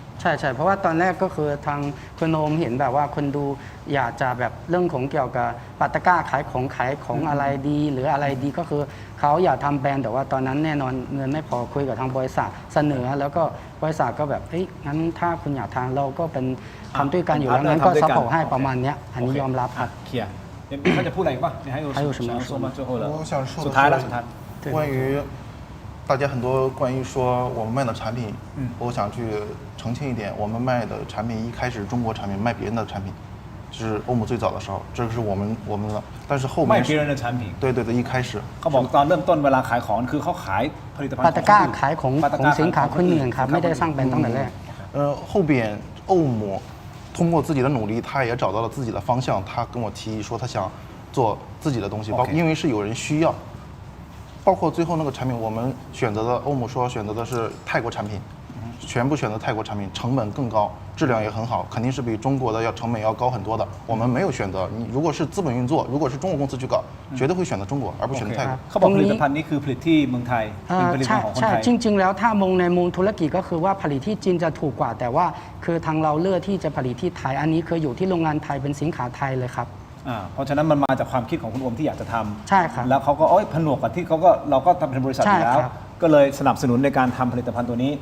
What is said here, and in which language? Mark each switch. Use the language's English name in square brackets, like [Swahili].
[Thai] ใช่เพราะว่าตอนแรกก็คือทางคุณโอมเห็นแบบว่าคนดูอยากจะแบบเรื่องของเกี่ยวกับปัตตะกร้าขายของอะไรดีหรืออะไรดีก็คือเขาอยากทำแบรนด์แต่ว่าตอนนั้นแน่นอนเงินไม่พอคุยกับทางบริษัทเสนอแล้วก็บริษัทก็แบบงั้นถ้าคุณอยากทางเราก็เป็นทำด้วยกันอยู่แล้วงั้นก็ซัพพอร์ตให้ประมาณนี้อันนี้ยอมรับครับ เคลียร์เขาจะพูดอะไรอีกป่ะ [Chinese] 还有什么说吗？我想说 [Thai] สุดท้าย [Chinese] 关于大家很多关于说我们卖的产品，我想去澄清一点，我们卖的产品一开始中国产品卖别人的产品，是欧姆最早的时候，这个是我们的，但是后面卖别人的产品，对，一开始 [Thai] เขาบอกตอนเริ่มต้นเวลาขายของคือเขาขายผลิตภัณฑ์ ปัตตะกร้าขายของสินค้าคนอื่นครับไม่ได้สร้างแบรนด์ตั้งแต่แรก [Chinese] 后边欧姆通过自己的努力，他也找到了自己的方向。他跟我提议说，他想做自己的东西，因为是有人需要。包括最后那个产品，我们选择的欧姆说选择的是泰国产品，全部选择泰国产品，成本更高，质量也很好，肯定是比中国的成本要高很多的。我们没有选择，你如果是资本运作，如果是中国公司去搞，绝对会选择中国，而不选择泰国。 [Thai] เขาบอกผลิตภัณฑ์นี้คือผลิตที่เมืองไทยเป็นผลิตภัณฑ์ของคน ใช่ ไทย จริง ๆ แล้วถ้ามองในมุมธุรกิจก็คือว่าผลิตที่จีนจะถูกกว่า แต่ว่าคือทางเราเลือกที่จะผลิตที่ไทยอันนี้คืออยู่ที่โรงงานไทยเป็นสินค้าไทยเลยครับ เพราะฉะนั้นมันมาจากความคิดของคุณโอมที่อยากจะทำ ใช่ครับ แล้วเขาก็ผนวกกับที่เราก็ทำเป็นบริษัทอยู่แล้ว ก็เลยสนับสนุนในการทำผลิตภัณฑ์ตัวนี้